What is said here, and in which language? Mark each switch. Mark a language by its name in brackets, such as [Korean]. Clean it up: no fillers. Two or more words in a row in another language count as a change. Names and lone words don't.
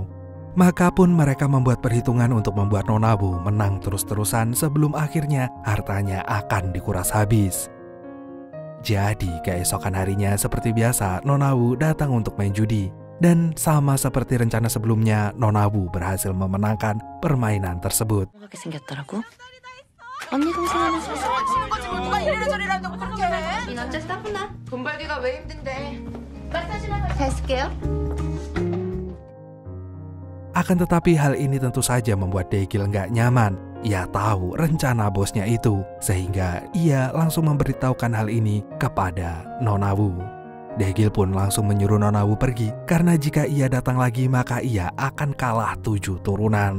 [Indonesian] Maka pun mereka membuat perhitungan untuk membuat Nona Wu menang terus-terusan sebelum akhirnya hartanya akan dikuras habis. Jadi keesokan harinya seperti biasa Nona Wu datang untuk main judi. Dan sama seperti rencana sebelumnya, Nona Wu berhasil memenangkan permainan tersebut. [Korean] 언니 동생 하나 누가 이래저래 한다고 그렇게 해? 이 남자 싸구나. 돈 벌기가 왜 힘든데. 잘 쓸게요. [Indonesian] Akan tetapi hal ini tentu saja membuat Daegil nggak nyaman. Ia tahu rencana bosnya itu, sehingga ia langsung memberitahukan hal ini kepada Nona Wu. Daegil pun langsung menyuruh Nona Wu pergi, karena jika ia datang lagi maka ia akan kalah 7 turunan.